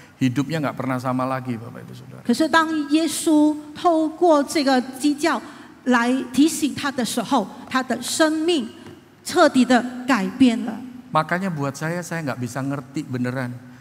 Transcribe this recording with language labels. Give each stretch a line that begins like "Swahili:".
Indonesian: Hidupnya nggak pernah sama lagi, Bapak Ibu Saudara.
Chinese: 可是当耶稣透过这个鸡叫来提醒他的时候，他的生命彻底的改变了。
Indonesian: Makanya buat saya nggak bisa ngerti beneran.